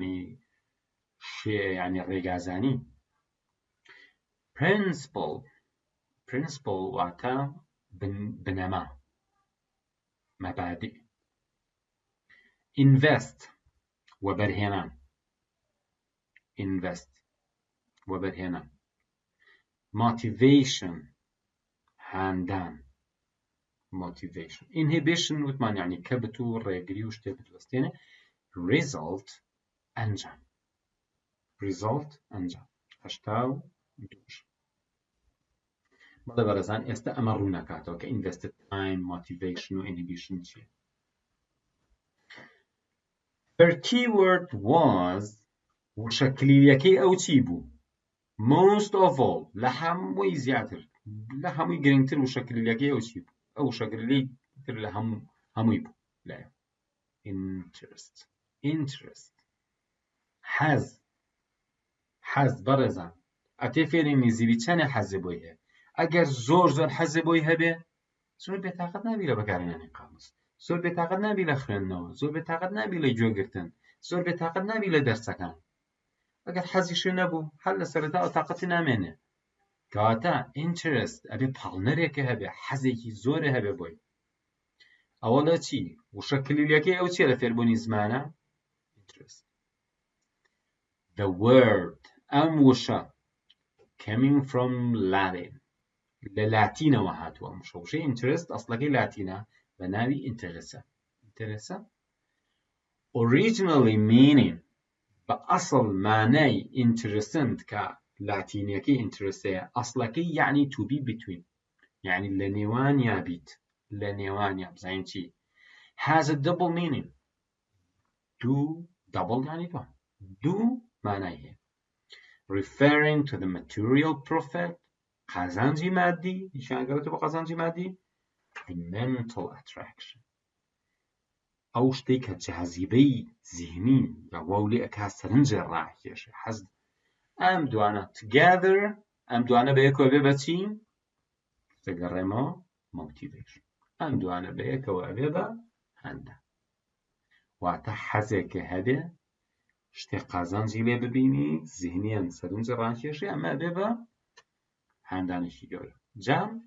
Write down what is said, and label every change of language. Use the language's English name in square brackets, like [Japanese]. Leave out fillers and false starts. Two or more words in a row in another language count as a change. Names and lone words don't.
[Central Kurdish] یعنی ڕێگازانی principle واتە بنەما مەبادئ invest وەبەرهێنان motivation هاندان [English] motivation inhibition [Central Kurdish] وتمان یعنی کەبت و ڕێگری و شتێ بدوەستێنێ result ئەنجام 82 بەڵێ بەڕێزان ئێستا ئەمە ڕوو نەکاتەوە کە [English] invested time motivation [Central Kurdish] و inhibition چیە [English] her keyword was [Central Kurdish] وشەکلیلەکەی ئەو چی بوو [English] most of all [Central Kurdish] لە هەمووی زیاتر لە هەمووی گرنگتر وشەکلیلەکەی ئەو چی بوو ئەو وشەکلیلی تر لە هەمووی بوو لایە interest حەز بەڕێزان ئەتێ فێری نزیوی چەندە حەزێ بۆی هەیە ئەگەر زۆر حەزێ بۆی هەبێ زۆر بێتاقەت نابی لە بەکارهێنانی قاموس زۆر بێتاقەت نابی لە خوێندنەوە زۆر بێتاقەت نابی لە گوێگرتن زۆر بێتاقەت نابی لە دەرسەکان ئەگەر حەزیشی نەبوو هەر لە سەرەتا ئەو تاقەتی نامێنێ کەواتە interest ئەبێ پاڵنەرێکە هەبێ حەزێکی زۆرە هەبێ بۆی ئەوە لە چی وشەکلیلەکەی ئەو چیە لە فێربوونی زمانە interest [English] the word [Central Kurdish] ئەم وشە [English] coming from Latin [Central Kurdish] لە لاتینەوە هاتووە مشەوشەی interest ئەسڵەکەی لاتینە بە ناوی [English] interest originally meaning [Central Kurdish] بە ئەسڵ مانای interested کە لاتینیەکەی interestەیە ئەسڵەکەی یعنی [English] to be between [Central Kurdish] یعنی لە نێوانیا بیت لە نێوانیا بزانین چی [English] has a double meaning [Central Kurdish] double یعنی دوو مانای هەیە [English] referring to the material profit [Central Kurdish] قازانجی مادی نیشانگەرێتە بە قازانجی مادی [English] the mental attraction [Central Kurdish] ئەو شتێک کە جاذبەی زیهنی یا واو لێ ئەکا سەرنجە ڕاکێشێ حەز ئەم دوانە together ئەم دوانە بەیەکەوە بێ بە چی دەگەڕێمەوە motivation ئەم دوانە بەیەکەوە ئەبێ بە هەندە واتە حەزێکە هەبێ شتێک قازانجی لێ ببینی زیهنیان سەرنجە ڕاکێشێ ئەمە ئەبێ بە هەندانێکی گەورە جا